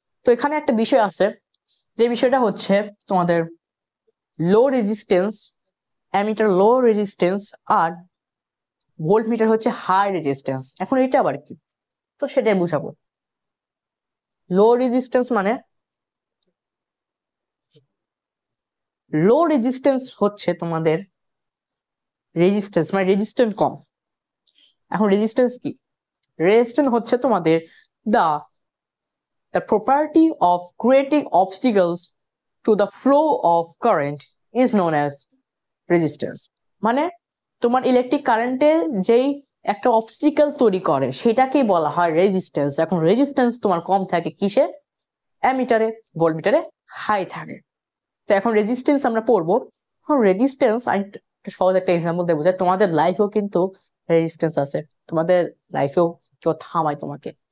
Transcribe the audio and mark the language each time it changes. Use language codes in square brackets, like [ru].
[bn] তো এখানে একটা বিষয় আছে, যে বিষয়টা হচ্ছে তোমাদের লো রেজিস্ট্যান্স, অ্যামিটার লো রেজিস্ট্যান্স আর ভোল্ট মিটার হচ্ছে হাই রেজিস্ট্যান্স। এখন এটা আবার কি, তো সেটাই বুঝাবো। লো রেজিস্ট্যান্স মানে, লো রেজিস্ট্যান্স হচ্ছে তোমাদের রেজিস্ট্যান্স মানে রেজিস্ট্যান্স কম। এখন রেজিস্ট্যান্স কি, রেজিস্ট্যান্স হচ্ছে তোমাদের [en] the the property of creating obstacles to the flow of current is known as resistance। [bn] মানে তোমার ইলেকট্রিক কারেন্টে যেই একটা অবস্টিকেল তৈরি করে সেটাকেই বলা হয় রেজিস্ট্যান্স। এখন রেজিস্ট্যান্স তোমার কম থাকে কিসে, অ্যামিটারে, ভোল্টমিটারে হাই থাকে। তো এখন রেজিস্ট্যান্স আমরা পড়বো। এখন রেজিস্ট্যান্স সহজ একটা এক্সাম্পল দিয়ে বোঝায়, তোমাদের লাইফেও কিন্তু রেজিস্ট্যান্স আছে, তোমাদের লাইফেও কেউ থামায় তোমাকে।